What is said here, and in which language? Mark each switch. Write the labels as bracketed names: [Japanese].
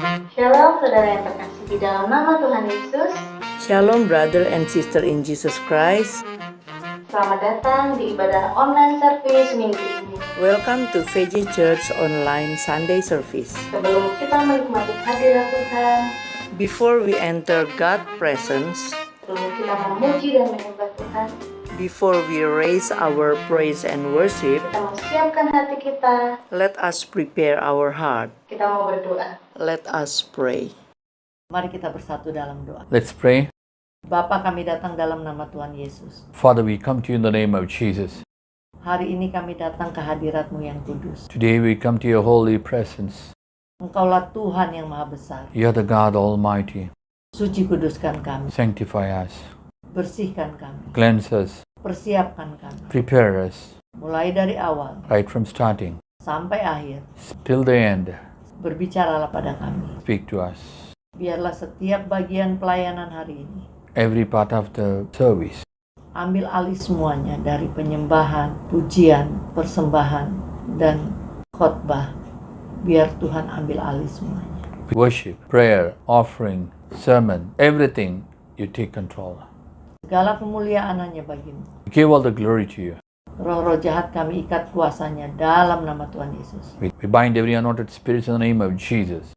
[Indonesian] Shalom saudara yang terkasih di dalam nama Tuhan Yesus. [English] Shalom brother and sister in Jesus Christ. [Indonesian] Selamat datang di ibadah online service minggu ini. [English] Welcome to VJ Church Online Sunday Service. [Indonesian] Sebelum kita menikmati hadirat Tuhan, [English] Before we enter God's presence, [Indonesian] sebelum kita memuji dan menyembah Tuhan, [English] before we raise our praise and worship, [Indonesian] kita mempersiapkan hati kita, [English] let us prepare our heart. [Indonesian] kita mau berdoa. [English] Let us pray. [Indonesian] Mari kita bersatu dalam doa. [English] Let's pray. [Indonesian] Bapa, kami datang dalam nama Tuhan Yesus. [English] Father, we come to you in the name of Jesus. [Indonesian] Hari ini kami datang ke hadirat-Mu yang kudus. [English] Today we come to your holy presence. [Indonesian] Engkaulah Tuhan yang maha besar. [English] You are the God Almighty. [Indonesian] Suci kuduskan kami, [English] Sanctify us. [Indonesian] bersihkan kami, [English] Cleanse us. [Indonesian] persiapkan kami. [English] Prepare us. [Indonesian] Mulai dari awal [English] Right from starting [Indonesian] sampai akhir, [English] till the end. [Indonesian] berbicaralah pada kami. [English] Speak to us. [Indonesian] Biarlah setiap bagian pelayanan hari ini [English] Every part of the service. [Indonesian] ambil alih semuanya dari penyembahan, pujian, persembahan, dan khotbah. Biar Tuhan ambil alih semuanya. [English] Worship, prayer, offering, sermon, everything you take control. [Indonesian] Segala kemuliaan hanya bagimu. [English] Give all the glory to you. [Indonesian] Roh-roh jahat kami ikat kuasanya dalam nama Tuhan Yesus. [English] We bind every unwanted spirits in the name of Jesus.